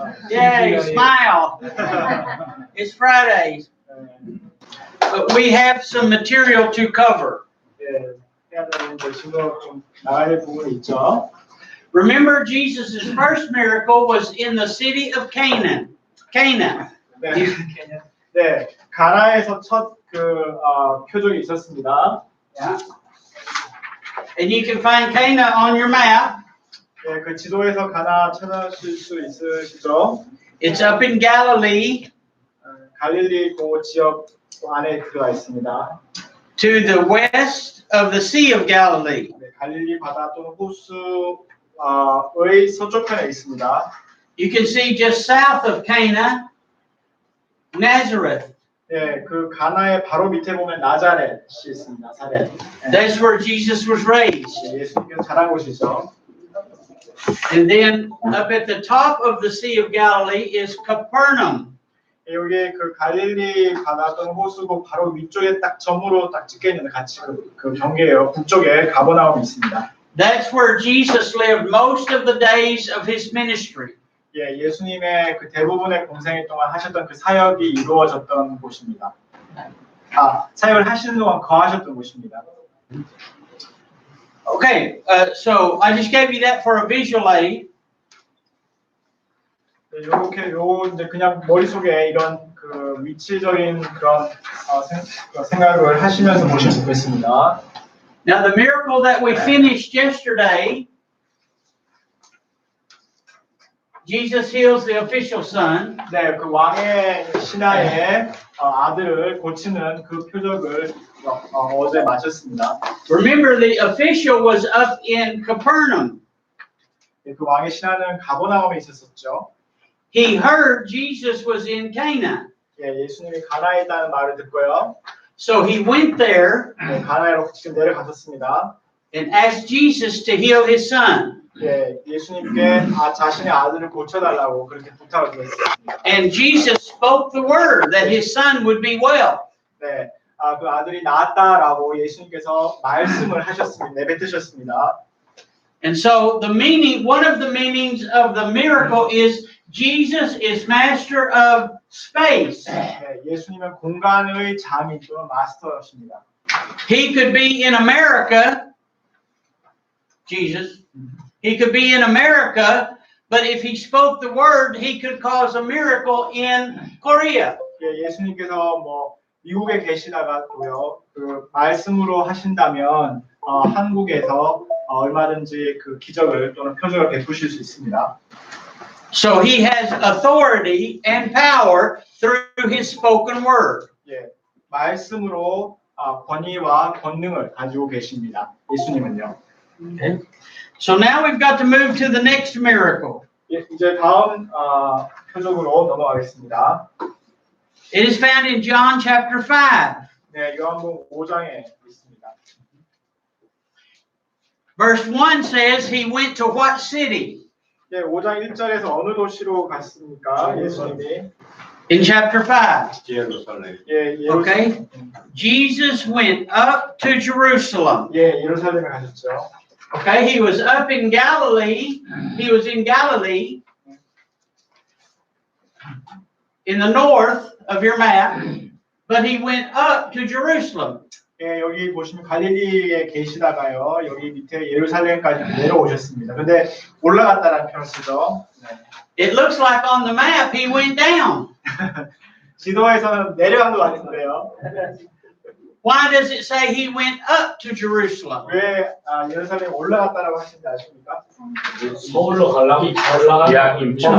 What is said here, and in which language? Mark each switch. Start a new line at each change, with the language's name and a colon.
English: Yay, smile. It's Friday. But we have some material to cover.
Korean: 예, 해야 되는 지도 좀 나가야 될 부분이 있죠.
English: Remember, Jesus' first miracle was in the city of Canaan. Cana.
Korean: 네, 네, 가나에서 첫 표적이 있었습니다.
English: Yeah. And you can find Cana on your map.
Korean: 네, 그 지도에서 가나 찾아실 수 있으시죠?
English: It's up in Galilee,
Korean: 갈릴리 그 지역 안에 들어가 있습니다.
English: to the west of the Sea of Galilee.
Korean: 네, 갈릴리 바다 또는 호수의 서쪽편에 있습니다.
English: You can see just south of Cana, Nazareth.
Korean: 네, 그 가나의 바로 밑에 보면 나자렛이 있습니다. 나자렛.
English: That's where Jesus was raised.
Korean: 네, 예수님께서 자란 곳이죠.
English: And then up at the top of the Sea of Galilee is Capernaum.
Korean: 여기 그 갈릴리 바다던 호수고 바로 위쪽에 딱 점으로 딱 찍혀 있는 같이 그 경계예요. 북쪽에 가버나움이 있습니다.
English: That's where Jesus lived most of the days of his ministry.
Korean: 예, 예수님의 그 대부분의 공생애 동안 하셨던 그 사역이 이루어졌던 곳입니다. 사역을 하시는 동안 거하셨던 곳입니다.
English: Okay, so I just gave you that for a visual aid.
Korean: 이렇게 이제 그냥 머릿속에 이런 그 위치적인 그런 생각을 하시면서 보시면 좋겠습니다.
English: Now the miracle that we finished yesterday, Jesus heals the official son.
Korean: 네, 그 왕의 신하의 아들을 고치는 그 표적을 어제 마쳤습니다.
English: Remember, the official was up in Capernaum.
Korean: 네, 그 왕의 신하는 가버나움에 있었었죠.
English: He heard Jesus was in Cana.
Korean: 예, 예수님이 가나에 있다는 말을 듣고요.
English: So he went there
Korean: 네, 가나에로 지금 내려갔었습니다.
English: and asked Jesus to heal his son.
Korean: 예, 예수님께 자신의 아들을 고쳐달라고 그렇게 부탁을 드렸습니다.
English: And Jesus spoke the word that his son would be well.
Korean: 네, 그 아들이 나았다라고 예수님께서 말씀을 하셨습니다. 내뱉으셨습니다.
English: And so the meaning, one of the meanings of the miracle is Jesus is master of space.
Korean: 네, 예수님은 공간의 장인 또는 마스터십니다.
English: He could be in America, Jesus. He could be in America, but if he spoke the word, he could cause a miracle in Korea.
Korean: 예, 예수님께서 뭐 미국에 계시다가도요, 그 말씀으로 하신다면 한국에서 얼마든지 그 기적을 또는 표적을 베푸실 수 있습니다.
English: So he has authority and power through his spoken word.
Korean: 예, 말씀으로 권위와 권능을 가지고 계십니다. 예수님은요.
English: Okay. So now we've got to move to the next miracle.
Korean: 예, 이제 다음 표적으로 넘어가겠습니다.
English: It is found in John chapter 5.
Korean: 네, 요한복음 5장에 있습니다.
English: Verse 1 says he went to what city?
Korean: 예, 5장 1절에서 어느 도시로 갔습니까? 예수님이.
English: In chapter 5.
Korean: 예,
English: Okay. Jesus went up to Jerusalem.
Korean: 예, 예루살렘에 가셨죠.
English: Okay, he was up in Galilee. He was in Galilee, in the north of your map, but he went up to Jerusalem.
Korean: 예, 여기 보시면 갈릴리에 계시다가요, 여기 밑에 예루살렘까지 내려오셨습니다. 근데 올라갔다라는 표현을 쓰죠. 네.
English: It looks like on the map he went down.
Korean: 지도에서는 내려간 것 같은데요.
English: Why does it say he went up to Jerusalem?
Korean: 왜 예루살렘에 올라갔다라고 하시는지 아십니까? 서울로 가려면 올라가는